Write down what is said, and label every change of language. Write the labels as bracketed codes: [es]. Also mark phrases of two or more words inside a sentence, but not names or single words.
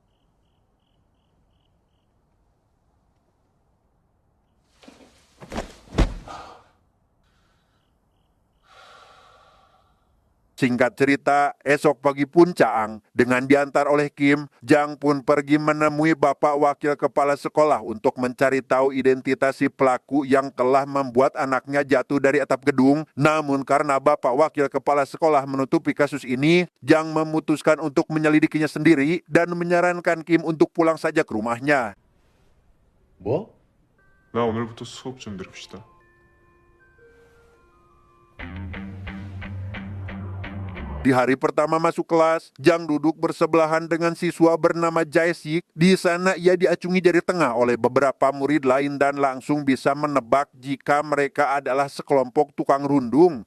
[id] Singkat cerita, esok pagi pun Caang dengan diantar oleh Kim, Jang pun pergi menemui bapak wakil kepala sekolah untuk mencari tahu identitas si pelaku yang telah membuat anaknya jatuh dari atap gedung. Namun karena bapak wakil kepala sekolah menutupi kasus ini, Jang memutuskan untuk menyelidikinya sendiri dan menyarankan Kim untuk pulang saja ke rumahnya. [ko] 뭐? 나 오늘부터 수업 좀 들읍시다. [id] Di hari pertama masuk kelas, Jang duduk bersebelahan dengan siswa bernama Jae-sik. Di sana ia diacungi jari tengah oleh beberapa murid lain dan langsung bisa menebak jika mereka adalah sekelompok tukang rundung.